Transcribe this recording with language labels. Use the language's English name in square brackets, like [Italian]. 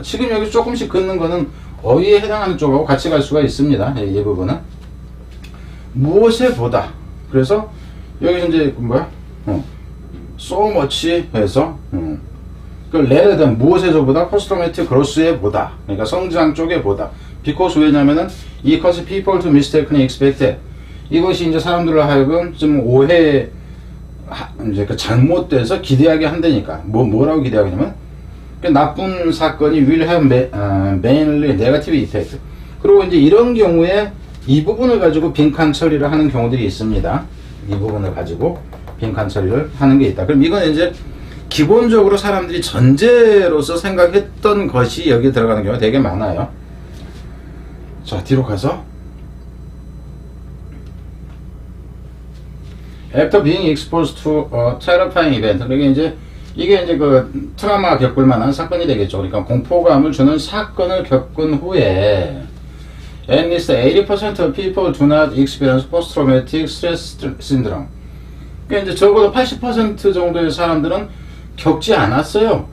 [Korean] 지금 여기 조금씩 긋는 거는 어휘에 해당하는 쪽하고 같이 갈 수가 있습니다. 이 부분은 무엇에 보다. 그래서 여기서 이제 so much 해서 그 rather than 무엇에서보다 포스트 트라우마틱 그로스에 보다. 그러니까 성장 쪽에 보다. [English] because [Korean] 왜냐면은 [English] it causes people to mistakenly expect it. [Korean] 이것이 이제 사람들로 하여금 좀 오해 이제 그 잘못돼서 기대하게 한다니까. 뭐라고 기대하냐면 그 나쁜 사건이 [English] will have mainly negative effect. [Korean] 그리고 이제 이런 경우에 이 부분을 가지고 빈칸 처리를 하는 경우들이 있습니다. 이 부분을 가지고 빈칸 처리를 하는 게 있다. 그럼 이건 이제 기본적으로 사람들이 전제로서 생각했던 것이 여기 들어가는 경우가 되게 많아요. 자, 뒤로 가서 [English] After being exposed to a terrifying event. [Korean] 그러니까 이게 이제 그 트라우마 겪을 만한 사건이 되겠죠. 그러니까 공포감을 주는 사건을 겪은 후에 [English] at least 80% of people do not experience post-traumatic stress syndrome. [Korean] 그러니까 이제 적어도 80% 정도의 사람들은 겪지 않았어요.